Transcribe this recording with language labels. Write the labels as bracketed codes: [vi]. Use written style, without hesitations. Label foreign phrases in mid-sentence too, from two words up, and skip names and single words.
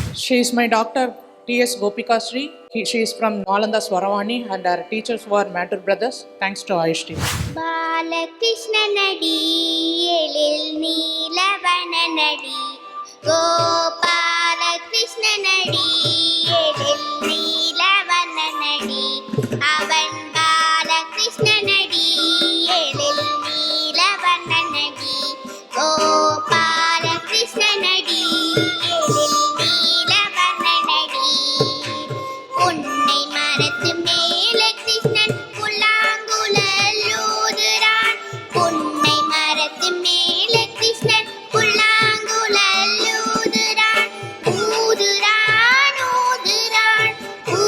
[en] She is my doctor, T.S. Gopika Sri. She is from Nalanda Swaravani and our teachers were Matur Brothers. Thanks to Ayush TV. [ta] பாலகிருஷ்ணனடி எழில் நீலவண்ணனடி கோபால கிருஷ்ணனடி எழில் நீலவண்ணனடி அவன் பாலகிருஷ்ணனடி எழில் நீலவண்ணனடி கோபால ಕೃಷ್ಣನடி எழில் நீலவண்ணனடி உன்னை மரத்து மேலே கிருஷ்ணன் புல்லாங்குழல் ஊதுறான் உன்னை மரத்து மேலே கிருஷ்ணன் புல்லாங்குழல் ஊதுறான் ஊதுறான் ஊதுறான்